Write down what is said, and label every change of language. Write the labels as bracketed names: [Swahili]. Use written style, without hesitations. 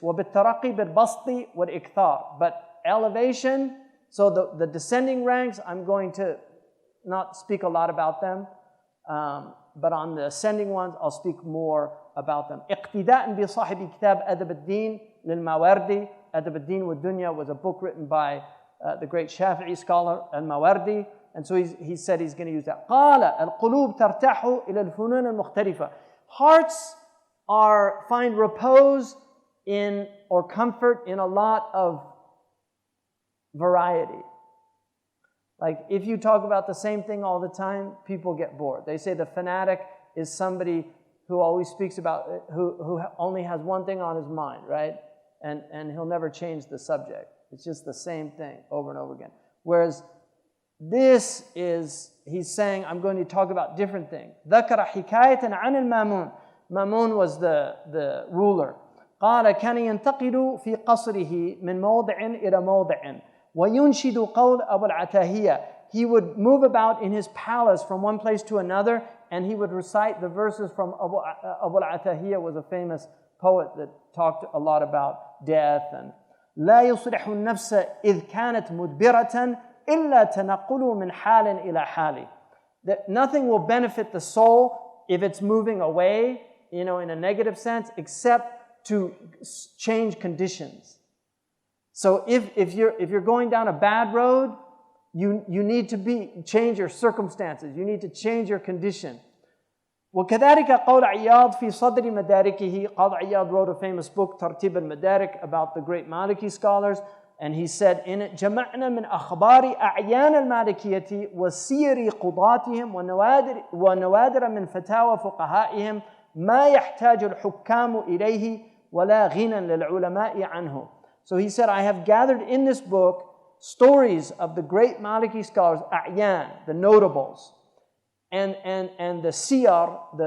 [Arabic] وبالترقي بالبسط والإكثار. [English] But elevation, so the descending ranks, I'm going to not speak a lot about them. But on the ascending ones, I'll speak more about them. [Arabic] اقتداء بصاحب كتاب أدب الدين للماوردي. [English] أدب الدين والدنيا was a book written by the great Shafi'i scholar al-Mawardi, and so he said he's going to use that. [Arabic] قال القلوب ترتاح إلى الفنون المختلفة. [English] Hearts find repose in or comfort in a lot of variety. Like if you talk about the same thing all the time, people get bored. They say the fanatic is somebody who always speaks about, who only has one thing on his mind, right? And he'll never change the subject. It's just the same thing over and over again. Whereas this is, he's saying, I'm going to talk about different things. [Arabic] ذكر حكاية عن المامون. [English] Mamun was the ruler. [Arabic] قال كان ينتقل في قصره من موضع إلى موضع وينشد قول أبو العتاهية. [English] He would move about in his palace from one place to another, and he would recite the verses from Abu al-Atahiyya, was a famous poet that talked a lot about death and [Arabic] لا يصلح النفس إذ كانت مدبرة إلا تنقل من حال إلى حال. [English] That nothing will benefit the soul if it's moving away, in a negative sense, except to change conditions. So if you're going down a bad road, you need to change your circumstances. You need to change your condition. [Arabic] وكذلك قول عياض في صدر مداركه. قاضي عياض [English] wrote a famous book [Arabic] ترتيب المدارك [English] about the great Maliki scholars, and he said in it [Arabic] جمعنا من أخبار أعيان المالكية وسير قضاتهم ونوادر من فتاوى فقهائهم ما يحتاج الحكام إليه ولا غنى للعلماء عنه. [English] So he said, I have gathered in this book stories of the great Maliki scholars, أعيان, the notables, and the siyar,